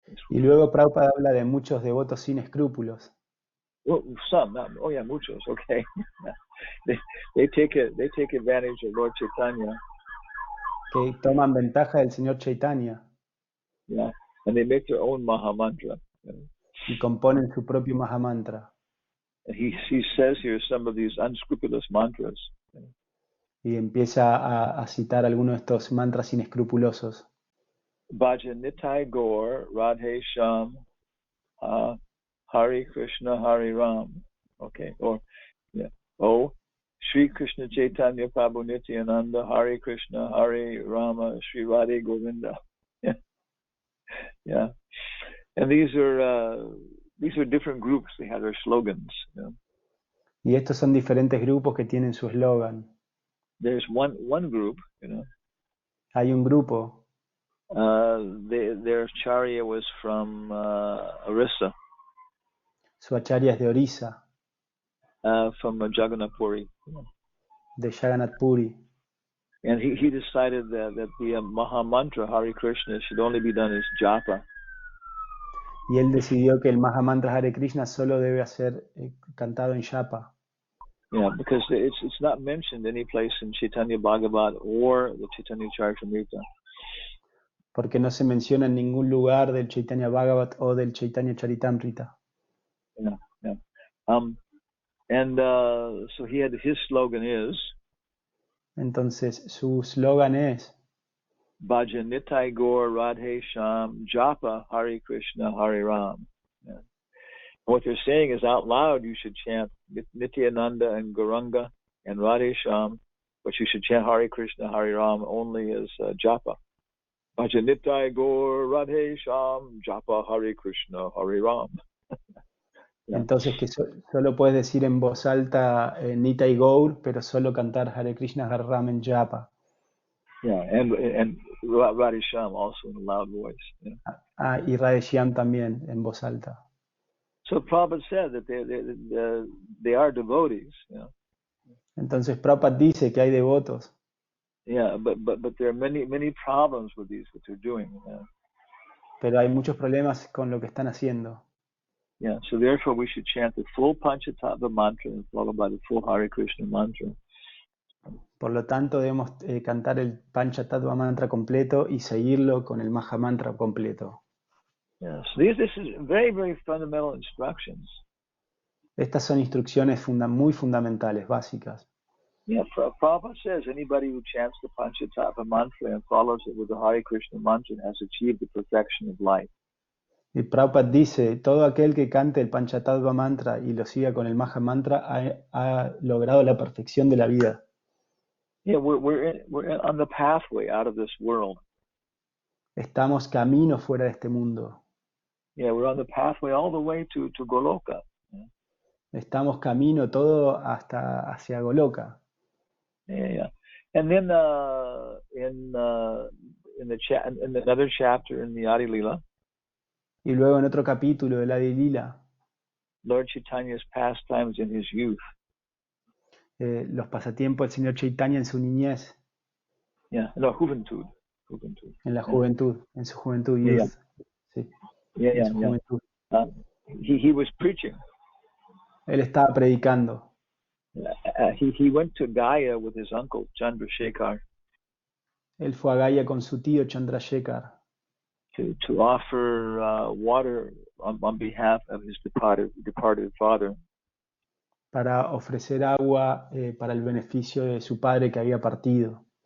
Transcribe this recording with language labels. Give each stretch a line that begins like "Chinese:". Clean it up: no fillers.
Spanish: Y luego Prabhupada habla de muchos devotos sin escrúpulos.
English: Well, some, not, oh yeah,
Spanish: muchos,
English: okay. they take advantage of Lord Chaitanya.
Spanish: Que toman ventaja del Señor Chaitanya.
English: Yeah, and they make their own Mahamantra.
Spanish: Y componen su propio Mahamantra.
English: And he says here some of these unscrupulous mantras.
Spanish: Y empieza a citar algunos de estos mantras inescrupulosos.
Bangla: Bhaja Nitai Gaur, Radhe Sham, Hare Krishna, Hare Ram.
English: Okay, or yeah. Oh, Sri Krishna Chaitanya Prabhu Nityananda, Hare Krishna, Hare Rama, Sri Radhe Govinda. Yeah. Yeah. And these are different groups. They have their slogans. You know.
Spanish: Y estos son diferentes grupos que tienen su eslogan.
English: There's one group, you know.
Spanish: Hay un grupo.
English: Their charya was from Orissa.
Spanish: Su acharya es de Orissa.
English: From Jagannath Puri.
Spanish: De Jagannath Puri.
English: And he decided that the Mahamantra Hare Krishna should only be done as japa.
Spanish: Y él decidió que el Mahamantra Hare Krishna solo debe ser cantado en japa.
English: Yeah, because it's not mentioned any place in Chaitanya Bhagavat or the Chaitanya Charitamrita.
Spanish: Porque no se menciona en ningún lugar del Chaitanya Bhagavat o del Chaitanya Charitamrita.
English: Yeah, yeah. And so his slogan is.
Spanish: Entonces su slogan es.
Bangla: Bhaja Nitai Gaur Radhe Sham Japa Hare Krishna Hare Ram. Yeah.
English: What they're saying is out loud you should chant Nityananda and Gauranga and Radhe Sham, but you should chant Hare Krishna Hare Ram only as japa.
Bangla: Bhaja Nitai Gaur Radhe Sham Japa Hare Krishna Hare Ram. Yeah.
Spanish: Entonces que solo puedes decir en voz alta Nitai Gaur, pero solo cantar Hare Krishna Hare Ram en japa.
English: Yeah, and Radhe Sham also in a loud voice. Yeah.
Spanish: Y Radhe Shyam también en voz alta.
English: So Prabhupada said that they are devotees. You know?
Spanish: Entonces Prabhupada dice que hay devotos.
English: Yeah, but there are many problems with what they're doing.
Spanish: Pero hay muchos problemas con lo que están haciendo.
English: Yeah, so therefore we should chant the full Panchatattva mantra and followed by the full Hare Krishna mantra.
Spanish: Por lo tanto, debemos cantar el Panchatattva mantra completo y seguirlo con el Maha mantra completo.
English: Yes, this is very, very fundamental instructions.
Spanish: Estas son instrucciones muy fundamentales, básicas.
English: Yeah, Prabhupada says anybody who chants the Panchatattva mantra and follows it with the Hare Krishna mantra has achieved the perfection of life.
Spanish: Y Prabhupada dice, todo aquel que cante el Panchatattva mantra y lo siga con el Maha mantra ha logrado la perfección de la vida.
English: Yeah, we're on the pathway out of this world.
Spanish: Estamos camino fuera de este mundo.
English: Yeah, we're on the pathway all the way to Goloka.
Spanish: Estamos camino todo hasta hacia Goloka.
English: Yeah. And then in another chapter in the Adi Lila,
Spanish: Y luego en otro capítulo del Adi Lila,
English: Lord Chaitanya's pastimes in his youth.
Spanish: los pasatiempos del señor Chaitanya en su niñez,
English: Yeah,
Spanish: no, juventud. en la juventud, en su juventud,
English: Yeah, youth.
Spanish: Sí, en su juventud.
English: He was preaching.
Spanish: Él estaba predicando.
English: He went to Gaya with his uncle Chandrasekhar
Spanish: Él fue a Gaya con su tío Chandrasekhar
English: to offer water on behalf of his departed father.
Spanish: para ofrecer agua para el beneficio de su padre que había partido.